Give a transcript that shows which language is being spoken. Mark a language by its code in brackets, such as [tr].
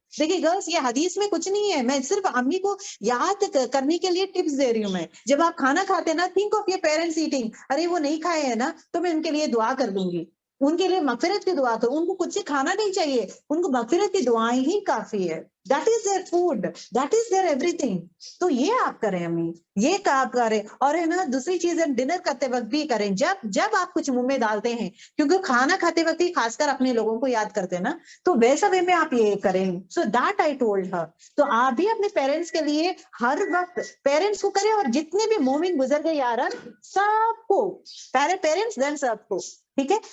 [ur] دیکھیے گرلس, یہ حدیث میں کچھ نہیں ہے, میں صرف امی کو یاد کرنے کے لیے ٹپس دے رہی ہوں. میں جب آپ کھانا کھاتے ہیں نا, [en] think of your parents eating, [ur] ارے وہ نہیں کھائے ہیں نا, تو میں ان کے لیے دعا کر دوں گی, ان کے لیے مغفرت کی دعا کروں. ان کو کچھ سے کھانا نہیں چاہیے, ان کو مغفرت کی دعائیں ہی کافی ہے. [en] That is their food, that is their everything. [ur] تو یہ آپ کریں امی, یہ آپ کریں. اور ہے نا دوسری چیز, ڈنر کرتے وقت بھی کریں, جب آپ کچھ منہ میں ڈالتے ہیں, کیونکہ کھانا کھاتے وقت ہی خاص کر اپنے لوگوں کو یاد کرتے ہیں نا, تو ویسا وے میں آپ یہ کریں. [en] So that I told her. [ur] تو آپ بھی اپنے پیرنٹس کے لیے ہر وقت پیرنٹس کو کریں, اور جتنے بھی مومن گزر گئے یار سب کو, پہلے پیرنٹس دین سب کو, ٹھیک ہے.